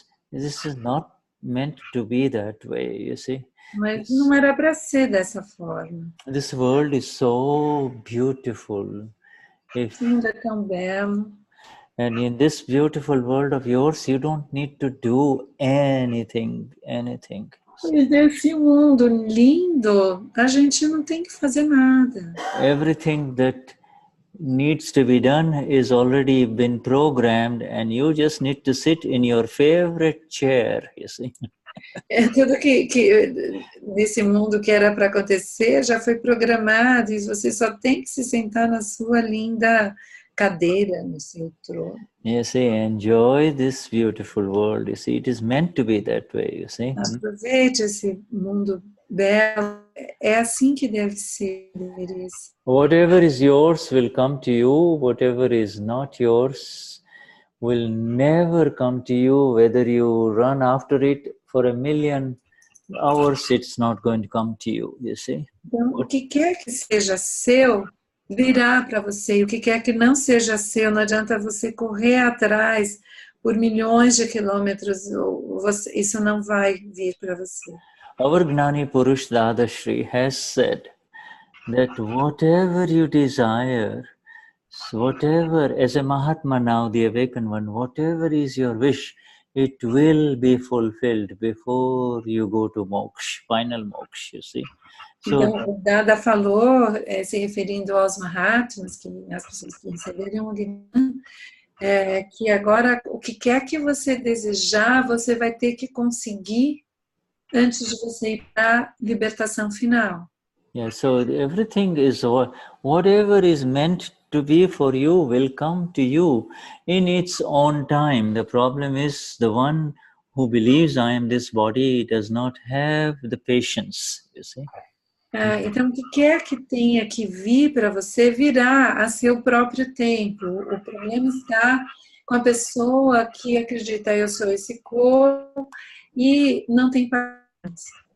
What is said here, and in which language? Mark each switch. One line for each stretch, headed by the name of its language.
English: This is not meant to be that way, you see.
Portuguese: Mas não era para ser dessa forma.
English: This world is so beautiful.
Portuguese: Sim, é tão belo.
English: And in this beautiful world of yours, you don't need to do anything.
Portuguese: E nesse mundo lindo, a gente não tem que fazer nada.
English: Everything that needs to be done is already been programmed, and you just need to sit in your favorite chair, you see.
Portuguese: Tudo que nesse mundo que era para acontecer já foi programado, e você só tem que se sentar na sua linda cadeira, no seu trono.
English: You see, enjoy this beautiful world. You see, it is meant to be that way, you see.
Portuguese: Aproveite esse mundo belo. É assim que deve ser, deveria ser.
English: Whatever is yours will come to you. Whatever is not yours will never come to you. Whether you run after it for 1,000,000 hours, it's not going to come to you, you see.
Portuguese: Então, o que quer que seja seu, virá para você. E o que quer que não seja seu, não adianta você correr atrás por milhões de quilômetros, isso não vai vir para você.
English: Our Gnani Purush Dadashri has said that whatever you desire, whatever, as a Mahatma now, the awakened one, whatever is your wish, it will be fulfilled before you go to moksha, final moksha, you see.
Portuguese: Então, o Dada falou, se referindo aos Mahatmas, as pessoas que receberam o Gnan, que agora o que quer que você desejar, você vai ter que conseguir antes de você ir para a libertação final.
English: Yeah, so everything is, whatever is meant to be for you will come to you in its own time. The problem is the one who believes I am this body does not have the patience, you see.
Portuguese: Então, o que quer que tenha que vir para você, virá a seu próprio tempo. O problema está com a pessoa que acredita, eu sou esse corpo, e não tem paciência.